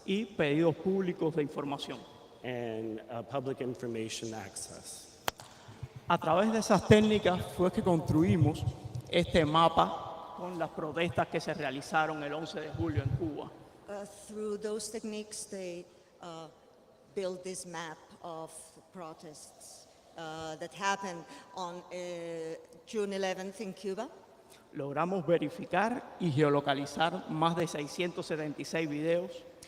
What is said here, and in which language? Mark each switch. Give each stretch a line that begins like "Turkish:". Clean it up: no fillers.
Spanish: Y pedidos públicos de información.
English: And public information access.
Spanish: A través de esas técnicas fue que construimos este mapa con las protestas que se realizaron el 11 de julio en Cuba.
English: Through those techniques, they built this map of protests that happened on June 11th in Cuba.
Spanish: Logramos verificar y geolocalizar más de 676 videos.